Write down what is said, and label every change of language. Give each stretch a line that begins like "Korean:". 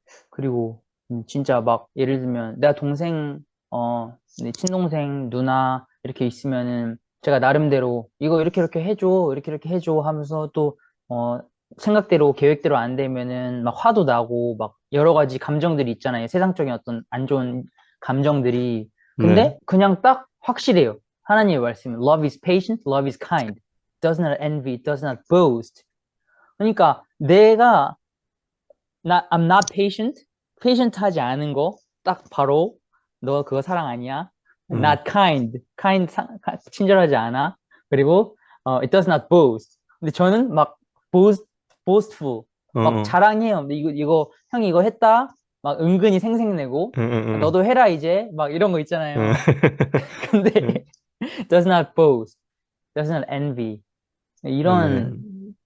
Korean: 그리고 진짜 막 예를 들면 내가 동생, 내 친동생, 누나 이렇게 있으면은 제가 나름대로 이거 이렇게 이렇게 해줘, 이렇게 이렇게 해줘 하면서 또 어, 생각대로 계획대로 안 되면은 막 화도 나고 막 여러 가지 감정들이 있잖아요. 세상적인 어떤 안 좋은 감정들이. 네, 근데 그냥 딱 확실해요. 하나님의 말씀은
English: love is patient, love is kind, does not envy, does not boast.
Korean: 그러니까 내가
English: I'm not patient.
Korean: patient 하지 않은 거, 딱 바로, 너 그거 사랑 아니야. 음,
English: not kind.
Korean: 친절하지 않아. 그리고,
English: it does not boast.
Korean: 근데 저는 막, boastful. 어, 막 어, 자랑해요. 근데 형이 이거 했다? 막 은근히 생색내고, 응, 응, 너도 해라, 이제. 막 이런 거 응, 있잖아요. 근데, 응.
English: does not boast. does not envy.
Korean: 이런 아멘.